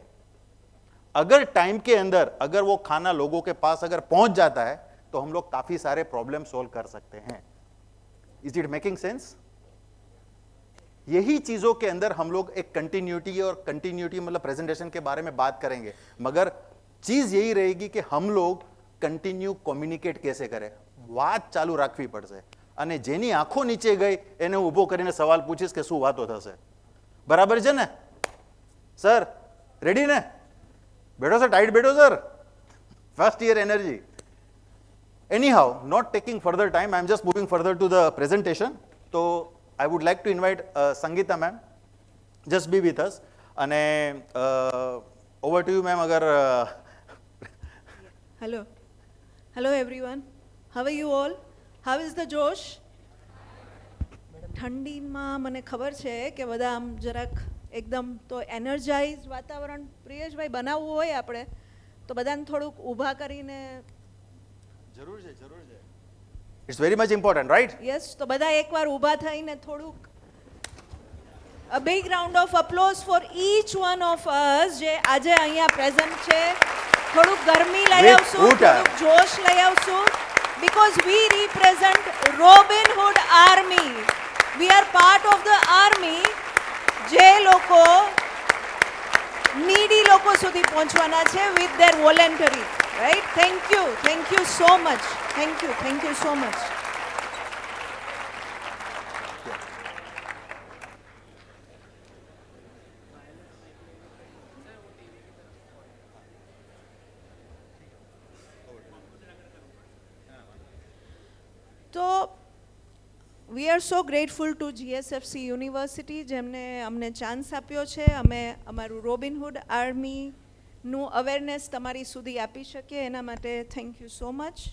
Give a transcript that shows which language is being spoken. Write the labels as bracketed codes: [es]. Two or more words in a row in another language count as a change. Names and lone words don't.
[hi] अगर टाइम के अंदर अगर वो खाना लोगों के पास अगर पहुंच जाता है तो हम लोग काफी सारे प्रॉब्लम सोल्व कर सकते हैं। [en] Is it making sense? [hi] यही चीजों के अंदर हम लोग एक कंटिन्यूटी और कंटिन्यूटी मतलब प्रेजेंटेशन के बारे में बात करेंगे, मगर चीज यही रहेगी कि हम लोग [en] continue communicate [hi] कैसे करें। [gu] વાત ચાલુ રાખવી પડશે અને જેની આંખો નીચે ગઈ એને ઊભો કરીને સવાલ પૂછીશ કે શું વાતો થશે। બરાબર છે ને સર? રેડી ને? બેઠો સર? ટાઈટ બેઠો સર? [en] first year energy. Anyhow, not taking further time, I am just moving further to the presentation. So I would like to invite Sangeeta ma'am, just be with us. And over to you ma'am. Agar hello everyone, how are you all? How is the Josh? [gu] ઠંડીમાં મને ખબર છે કે બધા આમ જરાક એકદમ તો એનર્જાઇઝ વાતાવરણ પ્રિયેશભાઈ બનાવવું હોય આપણે તો બધાને થોડુંક ઊભા કરીને જરૂર છે [en] it's very much important right [gu] યસ તો બધા એકવાર ઊભા થઈને થોડુંક [en] a big round of applause for each one of us [gu] જે આજે અહીંયા પ્રેઝન્ટ છે થોડુંક ગરમી લઈ [en] With [gu] આવશું Uta. થોડુંક જોશ લઈ આવશું [en] because we represent Robin Hood Army. We are part of the army [gu] જે લોકો નીડી લોકો સુધી પહોંચવાના છે [en] with their voluntary, right? Thank you so much. Thank you so much. [gu] તો [en] we are so grateful to GSFC University [gu] જેમને અમને ચાન્સ આપ્યો છે અમે અમારું રોબિનહુડ આર્મીનું અવેરનેસ તમારી સુધી આપી શકીએ એના માટે [en] thank you so much.